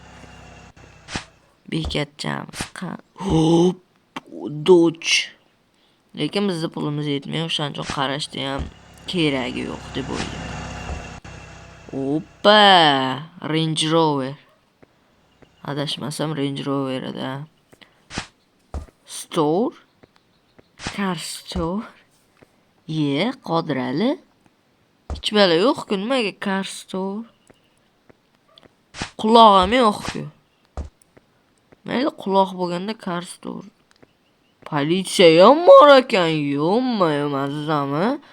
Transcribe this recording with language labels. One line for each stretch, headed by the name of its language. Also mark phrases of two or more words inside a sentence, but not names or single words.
Uzbek: Bekatchamiz qani? Hop, Dodge. Lekin bizda pulimiz yetmaydi, o'shaning uchun qarashda ham keragi yo'q deb o'ylayman. Oppa, Range Rover. Adashmasam Range Rover eda. Store.
English: Car store.
Uzbek: Qodirali. Hech balo yo'q-ku, nimaga
English: car store?
Uzbek: Quloq ham yo'q-ku. Mayli, quloq bo'lganda
English: car store.
Uzbek: Politsiya ham bor ekan, yo'q-yo'q, azizami?